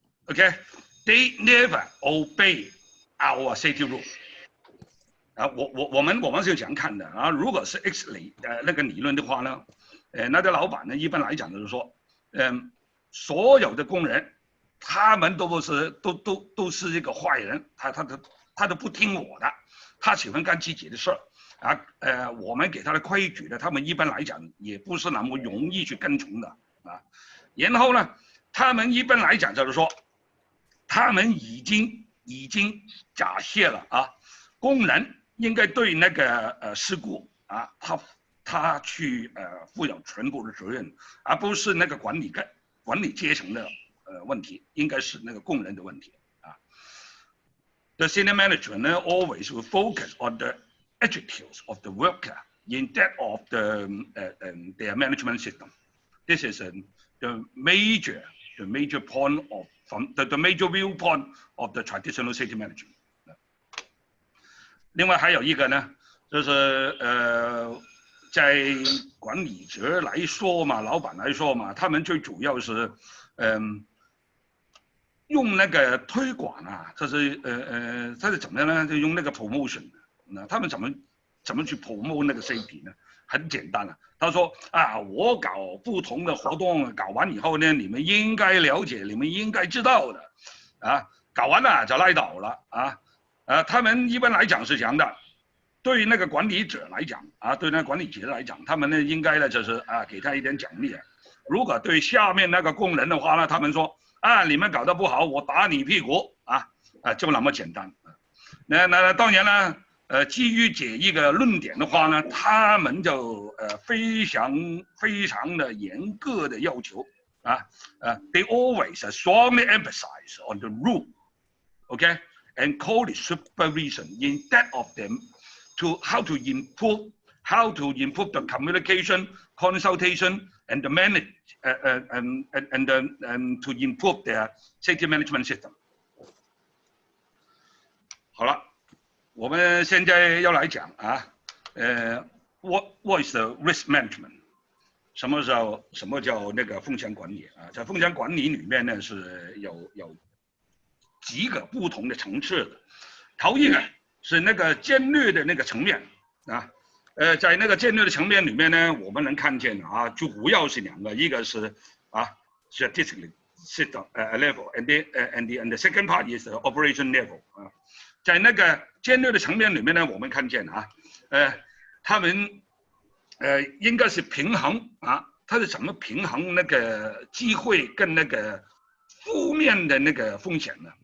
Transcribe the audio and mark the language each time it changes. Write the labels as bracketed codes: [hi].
[en] Okay, they never obey our safety rule. [zh] 我们是这样看的啊，如果是 X 那个理论的话呢，那个老板呢一般来讲就是说，所有的工人他们都是一个坏人，他都不听我的，他喜欢干自己的事啊。我们给他的规矩呢，他们一般来讲也不是那么容易去跟从的啊。然后呢，他们一般来讲就是说，他们已经假设了啊，工人应该对那个事故啊，他去负有全部的责任，而不是那个管理阶层的问题，应该是那个工人的问题。 [en] The senior management always will focus on the attitudes of the worker instead of their management system. This is the major point from the major viewpoint of the traditional safety management. [zh] 另外还有一个呢，就是在管理者来说嘛，老板来说嘛，他们最主要是用那个推广啊，这是怎么样呢？就用那个 promotion， 那他们怎么去 promote 那个 safety 呢？很简单了，他说啊，我搞不同的活动，搞完以后呢，你们应该了解，你们应该知道的，啊，搞完了就拉倒了啊，他们一般来讲是这样的，对于那个管理者来讲啊，对那个管理者来讲，他们呢应该呢就是啊给他一点奖励。如果对下面那个工人的话呢，他们说。啊，你们搞得不好，我打你屁股啊，就那么简单。那当然了，基于这一个论点的话呢，他们就非常的严格的要求 [en] they always strongly emphasize on the rule, okay, and call it supervision instead of them to how to improve the communication, consultation, and the manage and to improve their safety management system. [zh] 好了，我们现在要来讲啊， [en] what is the risk management？ [zh] 什么叫那个风险管理啊？在风险管理里面呢是有几个不同的层次的。头一个是那个战略的那个层面啊。在那个战略的层面里面呢，我们能看见啊，主要是两个，一个是 [en] strategic system level and the second part is the operation level [zh] 啊，在那个战略的层面里面呢，我们看见啊，他们应该是平衡啊，它是怎么平衡那个机会跟那个负面的那个风险呢？